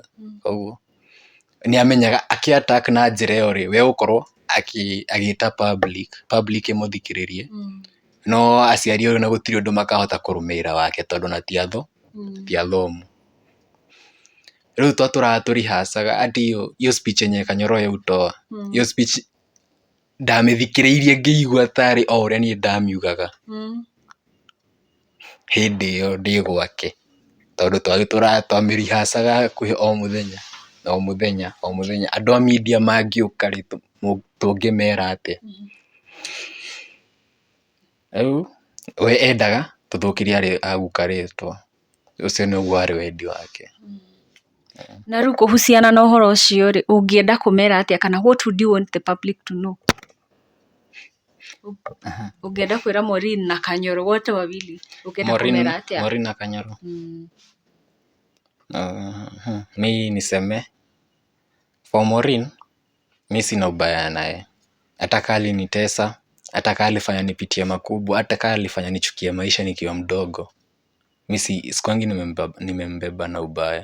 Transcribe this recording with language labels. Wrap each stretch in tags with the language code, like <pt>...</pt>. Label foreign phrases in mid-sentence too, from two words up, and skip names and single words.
<ki>Koguo nĩ amenyaga akĩ attack na njĩra ĩyo rĩ, we ũkorwo agĩĩta public ĩmũthikĩrĩrie, no aciari ũyũ na gũtirĩ ũndũ makahota kũrũmĩrĩra wake tondũ na ti athomu. Rĩu twatũraga tũrihacaga ati</ki> <sw>hiyo speech yenye Kanyoro yautoa, hiyo speech</sw> <ki>ndamĩthikĩrĩirie ngĩigua tarĩ o ũrĩa niĩ ndamiugaga hĩndĩ ĩyo ndĩ gwake, tondũ twamĩrihacaga hakuhĩ o mũthenya. Andũ a media mangĩũka rĩ tũngĩmera atĩa? Rĩu we endaga tũthũkĩrie aguka rĩtwa, ũcio nĩguo warĩ wendi wake. Na rĩu kũhuciana na ũhoro ũcio rĩ, ũngĩenda kũmera atĩa kana</ki> <en>what would you want the public to know?</en> <ki>Ũngĩenda kwĩra Maureen na Kanyoro</ki> <sw>wote wawili</sw> <ki>ũngĩenda kũmera atĩa? Maureen na Kanyoro.</ki> <sw>Mi niseme for Maureen, mi sina ubaya naye. Hata kama alinitesa, hata kama alifanya nipitie makubwa, hata kama alifanya nichukie maisha nikiwa mdogo, mi sikuangi nimembeba na ubaya.</sw>